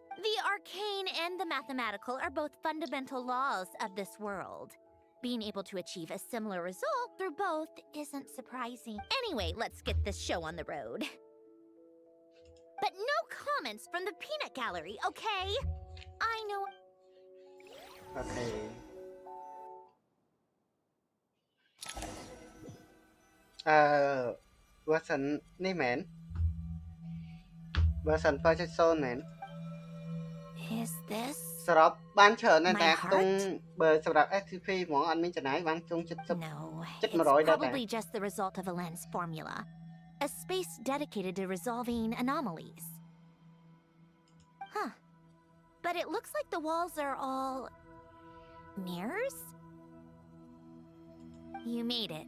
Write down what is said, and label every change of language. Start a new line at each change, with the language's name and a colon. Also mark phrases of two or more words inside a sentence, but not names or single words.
English: The arcane and the mathematical are both fundamental laws of this world. Being able to achieve a similar result through both isn't surprising. Anyway, let's get this show on the road. But no comments from the peanut gallery, okay? I know...
Khmer: អូខេversion នេះមែន version 4.0 មែន
English: Is this
Khmer: សរុបបានច្រើនណាស់
English: my
Khmer: តែខ្ទង់
English: heart?
Khmer: បើសម្រាប់ SCP ហ្មងអត់មានចំណាយបានខ្ទង់
English: No,
Khmer: 70
English: it's
Khmer: 100 ដែរ
English: probably just the result of Alen's formula. A space dedicated to resolving anomalies. Huh. But it looks like the walls are all... mirrors? You made it.